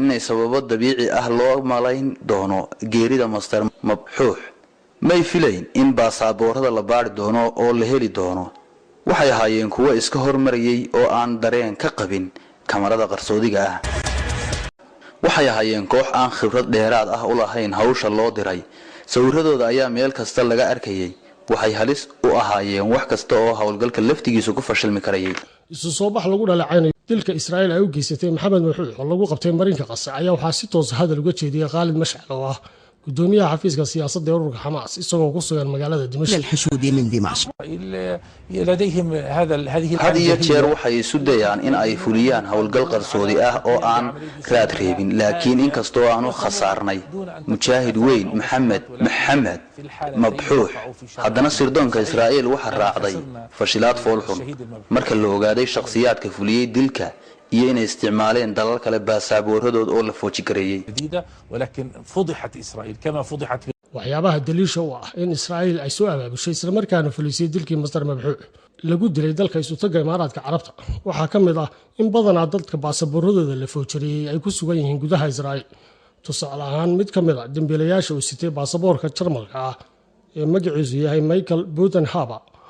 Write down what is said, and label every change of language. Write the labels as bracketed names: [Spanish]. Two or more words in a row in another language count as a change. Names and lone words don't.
[Somali] inay sababo dabiici ah loo malayn doono geerida Masar Mabxuux may filayn in baasaboorrada la baadhi doono oo la heli doono waxay ahaayeen kuwo iska hormarayay oo aan dareen ka qabin kamarada qarsoodiga ah waxay ahaayeen koox aan khibrad dheeraad ah u lahayn hawsha loo diray sawirradooda ayaa meel kasta laga arkayay waxay halis u ahaayeen wax kasta oo howlgalka laftigiisu ku fashilmi karayay isu soo bax lagu dhalacaynayo dilka Israa'iil ay u geysatay Maxamed Mabxuux oo lagu qabtay marinka Qasa ayaa waxaa si toos ah hadal uga jeediyay Khalid Mashcal oo ah gudoomiyaha xafiiska siyaasadda ururka Xamaas isagoo ku sugan magaalada Dimashq [Arabic] الحشود من دمشق لديهم هذه [Somali] hadiyo jeer waxay isu dayaan in ay fuliyaan howlgal qarsoodi ah oo aan raad reebin laakiin inkastoo aanu khasaarnay mujaahid weyn Maxamed Mabxuux haddana sirdoonka Israa'iil waxa raacday fashilaad foolxun marka la ogaaday shakhsiyaadka fuliyay dilka iyo inay isticmaaleen dalal kale baasaboorradooda oo la fooji gareeyay [Arabic] ولكن فضحت إسرائيل كما فضحت [Somali] waxyaabaha daliisha u ah in Israa'iil ay soo abaabushay isla markaana fulisay dilkii Masar Mabxuux lagu dilay dalka isu taga Imaaraadka Carabta waxaa ka mid ah in badanaa dadka baasaboorradooda la foojiriyay ay ku sugan yihiin gudaha Israa'iil tusaale ahaan mid ka mid ah dambiilayaasha uu sitay baasaboorka Jarmalka ah ee magaciisu yahay Michael Budenhaber